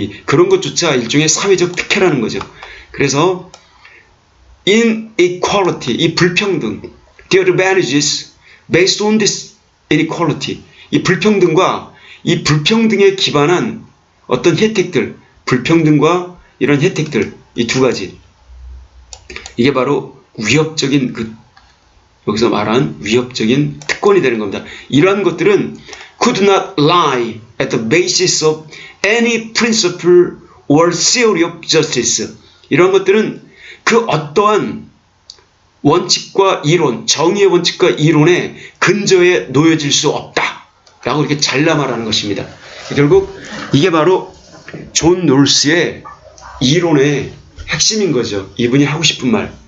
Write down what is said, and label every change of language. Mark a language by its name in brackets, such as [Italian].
[Korean] 그런 것조차 일종의 사회적 특혜라는 거죠. 그래서 inequality, 이 불평등, [English] the advantages based on this inequality, [Korean] 이 불평등과 이 불평등에 기반한 어떤 혜택들, 불평등과 이런 혜택들, 이 두 가지, 이게 바로 위협적인 여기서 말한 위협적인 특권이 되는 겁니다. 이러한 것들은 [English] could not lie at the basis of any principle or theory of justice. [Korean] 이런 것들은 그 어떠한 원칙과 이론, 정의의 원칙과 이론의 근저에 놓여질 수 없다 라고 이렇게 잘라 말하는 것입니다. 결국 이게 바로 존 롤스의 이론의 핵심인 거죠. 이분이 하고 싶은 말.